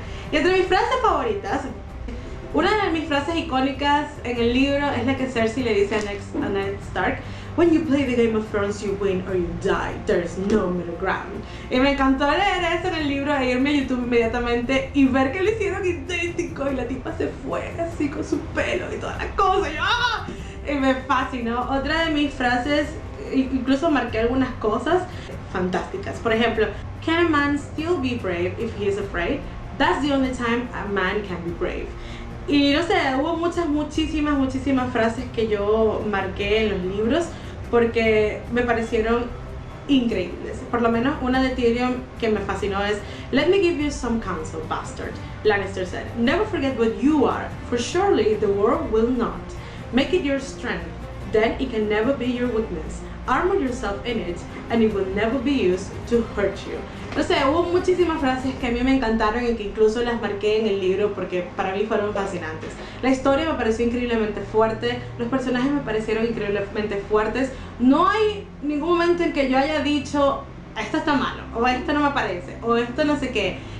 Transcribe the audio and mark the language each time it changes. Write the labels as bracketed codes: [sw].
[es] Y entre mis frases favoritas, una de mis frases icónicas en el libro es la que Cersei le dice a Ned Stark [en] When you play the Game of Thrones, you win or you die. There's no middle ground. [es] Y me encantó leer eso en el libro, e irme a YouTube inmediatamente y ver que lo hicieron idéntico y la tipa se fue así con su pelo y toda la cosa. Y me fascinó. Otra de mis frases, incluso marqué algunas cosas fantásticas. Por ejemplo, [en] can a man still be brave if he is afraid? That's the only time a man can be brave. [es] Y no sé, hubo muchísimas frases que yo marqué en los libros porque me parecieron increíbles. Por lo menos una de Tyrion que me fascinó es: [en] Let me give you some counsel, bastard. Lannister said, never forget what you are, for surely the world will not. Make it your strength, then it can never be your weakness. Armor yourself in it, and it will never be used to hurt you. [es] No sé, hubo muchísimas frases que a mí me encantaron y que incluso las marqué en el libro porque para mí fueron fascinantes. La historia me pareció increíblemente fuerte, los personajes me parecieron increíblemente fuertes. No hay ningún momento en que yo haya dicho, esto está malo, o esto no me parece, o esto no sé qué.